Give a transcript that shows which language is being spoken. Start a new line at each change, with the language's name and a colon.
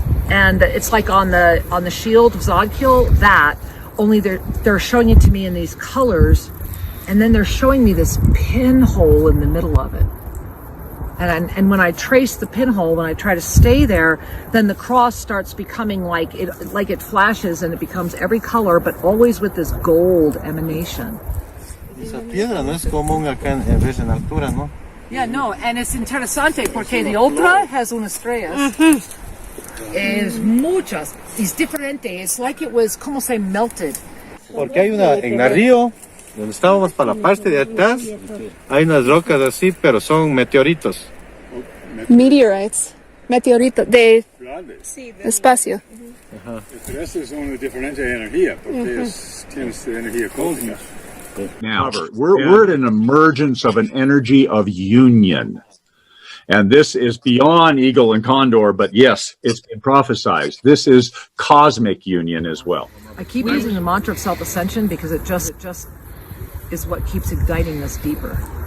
English: And it's like on the shield of Zodkill, that, only they're showing it to me in these colors, and then they're showing me this pinhole in the middle of it. And when I trace the pinhole, when I try to stay there, then the cross starts becoming like it flashes, and it becomes every color, but always with this gold emanation.
Spanish: Esa piedra no es común acá en vez en altura, ¿no?
English: Yeah, no, and it's
Spanish: interesante porque
English: the
Spanish: otra
English: has
Spanish: unas estrellas. Es muchas.
English: It's differente. It's like it was,
Spanish: como se
English: melted.
Spanish: Porque hay una en el río, donde estábamos para la parte de atrás, hay unas rocas así, pero son meteoritos.
English: Meteorites.
Spanish: Meteoritos de espacio. Ajá. Pero eso es una diferente energía, porque tienes energía cósmica.
English: Now, we're at an emergence of an energy of union. And this is beyond eagle and condor, but yes, it's been prophesized. This is cosmic union as well. I keep using the mantra of self-ascension because it just is what keeps igniting us deeper.